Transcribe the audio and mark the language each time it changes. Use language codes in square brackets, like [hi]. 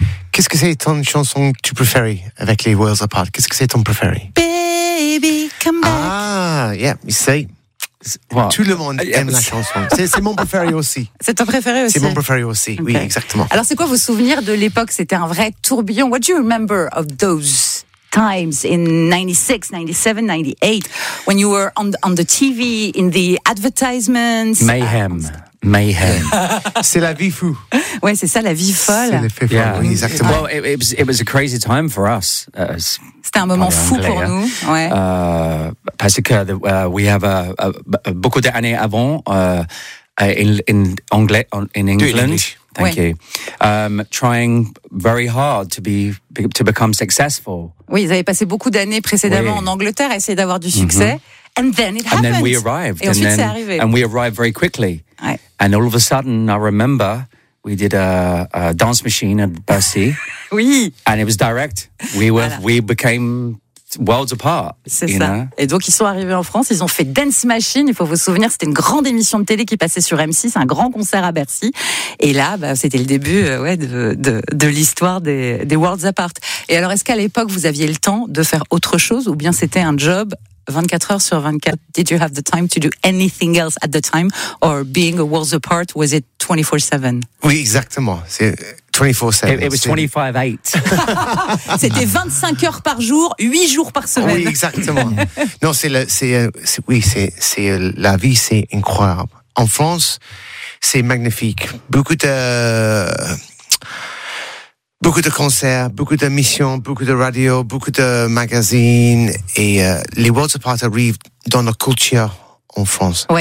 [fr] Qu'est-ce que c'est ton chanson que tu préfères avec les Worlds Apart? Qu'est-ce que c'est ton préféré? [en] Baby, come back. Ah, yeah, you see. Wow. [fr] Tout le monde aime la chanson. C'est mon préféré aussi. C'est ton préféré aussi? C'est mon préféré aussi, okay. Oui, exactement. Alors, c'est quoi vos souvenirs de l'époque? C'était un vrai tourbillon. [en] What do you remember of those times in 96, 97, 98, when you were on the TV, in the advertisements? Mayhem. Mayhem. [fr] C'est la vie fou. Ouais, c'est ça, la vie folle. C'est l'effet fou, yeah. Oui, exactement. [en] Well, it was a crazy time for us. [fr] C'était un moment fou pour nous, ouais. Parce que [en] we have [fr] beaucoup d'années avant [en] in England. Thank you. Trying very hard to become successful. [fr] Oui, ils avaient passé beaucoup d'années précédemment en Angleterre à essayer d'avoir du succès. [en] Mm-hmm. And then we arrived. [fr] Et ensuite, c'est arrivé. [en] And we arrived very quickly. [fr] Ouais. [en] And all of a sudden, I remember, we did a dance machine at Bercy. [fr] Oui. [en] And it was direct. We became worlds apart. [fr] C'est ça. [en] Know? [fr] Et donc, ils sont arrivés en France. Ils ont fait Dance Machine. Il faut vous souvenir, c'était une grande émission de télé qui passait sur M6, un grand concert à Bercy. Et là, bah, c'était le début de l'histoire des Worlds Apart. Et alors, est-ce qu'à l'époque, vous aviez le temps de faire autre chose ou bien c'était un job 24 heures sur 24, [en] did you have the time to do anything else at the time? Or being a Worlds Apart, was it 24-7? [fr] Oui, exactement. C'est 24-7. [en] It was 25-8. [fr] C'était 25 heures par jour, 8 jours par semaine. Oui, exactement. Non, c'est la vie, c'est incroyable. En France, c'est magnifique. Beaucoup de concerts, beaucoup de missions, beaucoup de radio, beaucoup de magazines et les Worlds Apart arrivent dans notre culture en France.